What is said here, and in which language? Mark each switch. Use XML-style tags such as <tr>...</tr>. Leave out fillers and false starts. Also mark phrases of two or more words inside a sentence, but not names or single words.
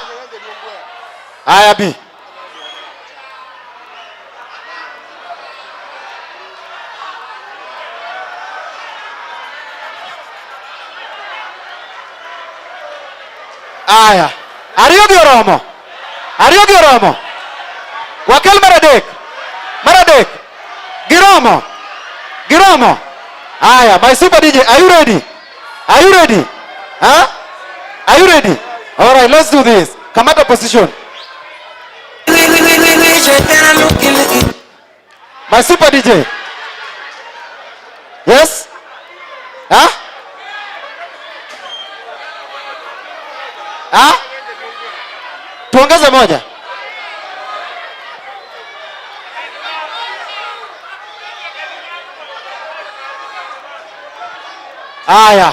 <luo>Aya bi. Aya. Ariyo gi oromo. Ariyo gi oromo. Wakel maradek. Maradek. Giromo. Giromo. Aya,</luo> <en>my super DJ, are you ready? Are you ready? Huh? Are you ready? All right, let's do this. Come out of position. My super DJ. Yes? Huh? Huh?</en> <sw>Tuongeze moja. Aya.</sw>